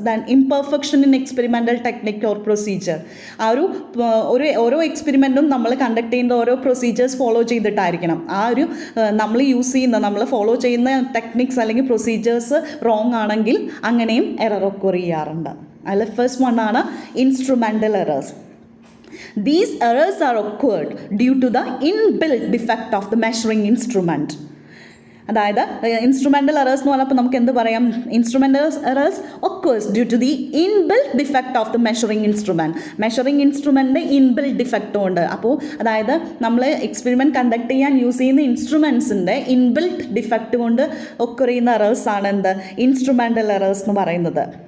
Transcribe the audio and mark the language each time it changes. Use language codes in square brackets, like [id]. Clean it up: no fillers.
[en] Than imperfection in experimental technique or procedure. [ml] ആ ഓരോ എക്സ്പെരിമെൻറ്റും നമ്മൾ കണ്ടക്ട് ചെയ്യുന്ന ഓരോ പ്രൊസീജിയേഴ്സ് ഫോളോ ചെയ്തിട്ടായിരിക്കണം. ആ ഒരു നമ്മൾ ഫോളോ ചെയ്യുന്ന ടെക്നിക്സ് അല്ലെങ്കിൽ പ്രൊസീജിയേഴ്സ് റോങ് ആണെങ്കിൽ അങ്ങനെയും എറർ ഒക്കെ ചെയ്യാറുണ്ട്. അതിൽ ഫസ്റ്റ് വൺ ആണ് instrumental errors. [en] These errors are occurred due to the inbuilt defect of the measuring instrument. [ml] അതായത് ഇൻസ്ട്രുമെൻ്റൽ എറേഴ്സ് എന്ന് പറഞ്ഞപ്പോൾ നമുക്ക് എന്ത് പറയാം? [en] Instrumental errors occurs due to the inbuilt defect of the measuring instrument. [ml] Measuring ഇൻസ്ട്രുമെൻറ്റിൻ്റെ inbuilt ഡിഫക്റ്റും ഉണ്ട്. അപ്പോൾ അതായത് നമ്മൾ എക്സ്പെരിമെൻറ്റ് കണ്ടക്ട് ചെയ്യാൻ യൂസ് ചെയ്യുന്ന ഇൻസ്ട്രുമെൻറ്റ്സിൻ്റെ ഇൻബിൽറ്റ് ഡിഫക്റ്റ് കൊണ്ട് ഒക്കർ ചെയ്യുന്ന എറേഴ്സാണ് എന്ത് ഇൻസ്ട്രുമെൻ്റൽ എറേഴ്സ് എന്ന് പറയുന്നത്.